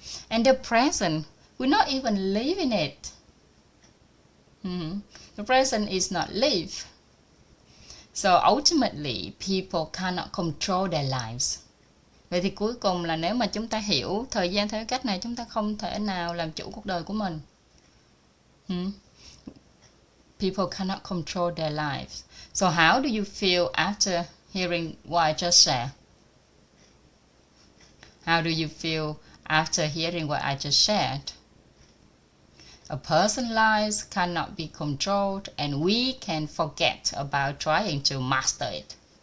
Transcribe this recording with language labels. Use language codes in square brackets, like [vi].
[en] And the present, we're not even living it. The present is not lived. So ultimately, people cannot control their lives. [vi] Vậy thì cuối cùng là nếu mà chúng ta hiểu thời gian theo cách này, chúng ta không thể nào làm chủ cuộc đời của mình. [en] People cannot control their lives. So how do you feel after hearing what I just said? How do you feel after hearing what I just shared? A person's life cannot be controlled, and we can forget about trying to master it.